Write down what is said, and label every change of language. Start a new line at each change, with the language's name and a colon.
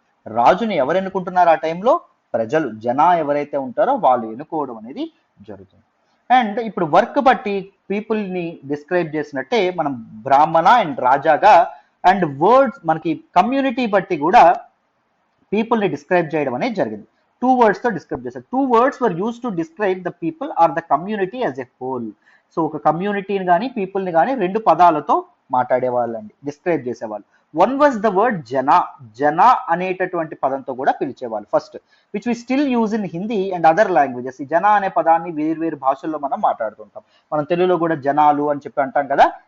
Telugu: రాజుని ఎవరు ఎన్నుకుంటున్నారు ఆ టైంలో? ప్రజలు, జనా ఎవరైతే ఉంటారో వాళ్ళు ఎన్నుకోవడం అనేది జరుగుతుంది. అండ్ ఇప్పుడు వర్క్ బట్టి పీపుల్ ని డిస్క్రైబ్ చేసినట్టే మనం బ్రాహ్మణ అండ్ రాజాగా, అండ్ వర్డ్స్ మనకి కమ్యూనిటీ బట్టి కూడా పీపుల్ ని డిస్క్రైబ్ చేయడం అనేది జరిగింది. 2 words తో డిస్క్రైబ్ చేశారు.
English: 2 words were used to describe the people or the community as a whole.
Telugu: So ఒక కమ్యూనిటీని కానీ పీపుల్ ని కానీ 2 పదాలతో మాట్లాడేవాళ్ళండి, డిస్క్రైబ్ చేసేవాళ్ళు.
English: One was the word jana.
Telugu: జనా అనేటటువంటి పదంతో కూడా పిలిచేవాళ్ళు first,
English: Which we still use in Hindi and other languages.
Telugu: ఈ జనా అనే పదాన్ని వేరు భాషల్లో మనం మాట్లాడుతుంటాం. మనం తెలుగులో కూడా జనాలు అని చెప్పి అంటాం కదా.